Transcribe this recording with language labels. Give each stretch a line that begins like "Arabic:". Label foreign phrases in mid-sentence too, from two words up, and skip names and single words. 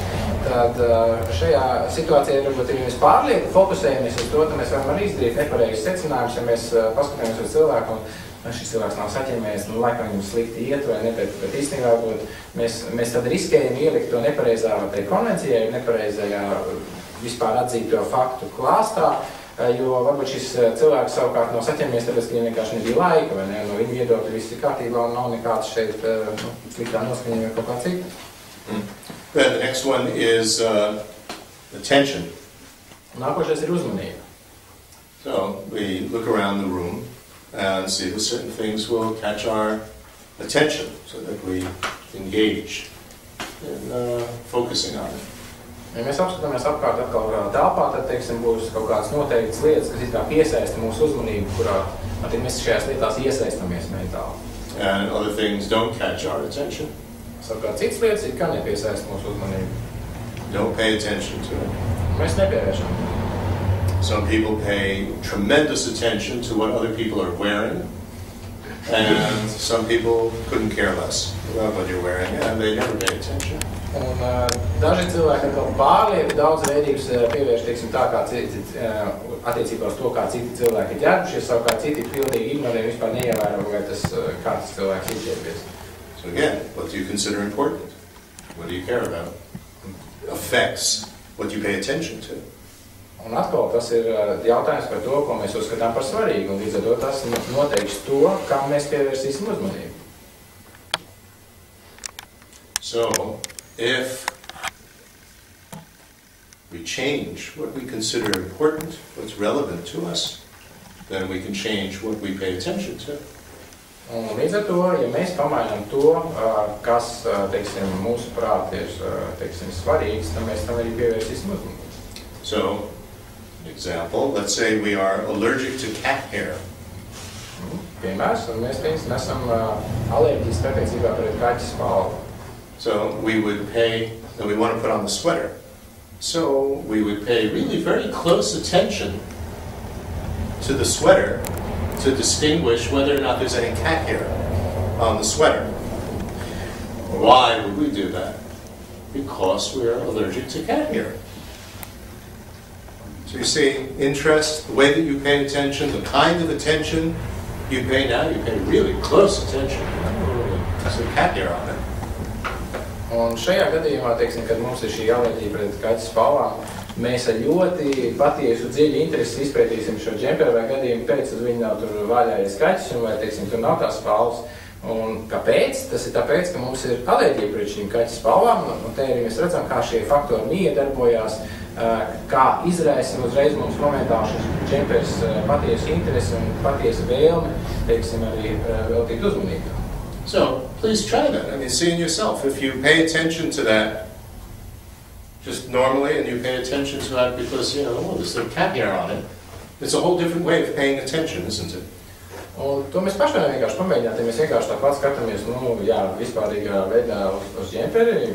Latvian: Tad šajā situācijā, varbūt, ja mēs pārlieku fokusējamies uz to, tad mēs varam arī izdarīt nepareizus secinājumus, ja mēs paskatāmies uz cilvēku, un šis cilvēks nav saķemmējies, nu, laikam viņam slikti iet, vai ne, bet īstenībā, mēs tad riskējam ielikt to nepareizā, vai konvencijā, nepareizajā vispār atzīto faktu klāstā, jo varbūt šis cilvēks savukārt nav saķemmies, tāpēc, ka viņam vienkārši nebija laika, vai ne, no viņa viedokļa viss ir kārtībā un nav nekāds šeit sliktā noskaņa vai kaut kā cita.
English: Then the next one is attention.
Latvian: Nākošais ir uzmanība.
English: So we look around the room and see that certain things will catch our attention so that we engage in focusing on it.
Latvian: Ja mēs apskatāmies apkārt atkal telpā, tad, teiksim, būs kaut kādas noteiktas lietas, kas it kā piesaista mūsu uzmanību, kurā mēs šajās lietās iesaistamies mentāli.
English: And other things don't catch our attention.
Latvian: Savukārt citas lietas it kā nepiesaista mūsu uzmanību.
English: Don't pay attention to it.
Latvian: Mēs nepievēršam.
English: Some people pay tremendous attention to what other people are wearing, and some people couldn't care less about what you're wearing, and they never pay attention.
Latvian: Un daži cilvēki atkal pārlieku daudz veidības pievērš, teiksim, tā kā citi, attiecībā uz to, kā citi cilvēki ir ģērbušies, savukārt citi pilnīgi ignorē, vispār neievēro, vai tas, kā tas cilvēks ir ģērbies.
English: So again, what do you consider important? What do you care about? Affects what you pay attention to.
Latvian: Un atkal tas ir jautājums par to, ko mēs uzskatām par svarīgu, un līdz ar to tas noteiks to, kam mēs pievērsīsim uzmanību.
English: So, if we change what we consider important, what's relevant to us, then we can change what we pay attention to.
Latvian: Un līdz ar to, ja mēs pamainām to, kas, teiksim, mūsu prāt ir, teiksim, svarīgs, tad mēs tam arī pievērsīsim uzmanību.
English: So, an example, let's say we are allergic to cat hair.
Latvian: Piemērs, un mēs esam alerģiski attiecībā pret kaķa spalvu.
English: So we would pay, and we want to put on the sweater. So we would pay really very close attention to the sweater to distinguish whether or not there's any cat hair on the sweater. Why would we do that? Because we are allergic to cat hair. So you see, interest, the way that you pay attention, the kind of attention you pay now, you pay really close attention. There's some cat hair on it.
Latvian: Un šajā gadījumā, teiksim, kad mums ir šī alerģija pret kaķa spalvām, mēs ar ļoti patiesu dziļu interesi izpētīsim šo džemperu vai gadījumu pēc, tad viņi nav tur vaļājies kaķis un vai, teiksim, tur nav tās spalvas. Un kāpēc? Tas ir tāpēc, ka mums ir alerģija pret šīm kaķa spalvām, un te arī mēs redzam, kā šie faktori miedarbojās, kā izraisa uzreiz mums momentāli šis džempers patiesu interesi un patiesu vēlmi, teiksim, arī veltīt uzmanību.
English: So, please try that. I mean, see in yourself. If you pay attention to that just normally, and you pay attention to that because, you know, oh, there's a cat hair on it, it's a whole different way of paying attention, isn't it?
Latvian: Un to mēs paši varam vienkārši pamēģināt, ja mēs vienkārši tāpat skatāmies, jā, vispārīgā veidā uz džemperi.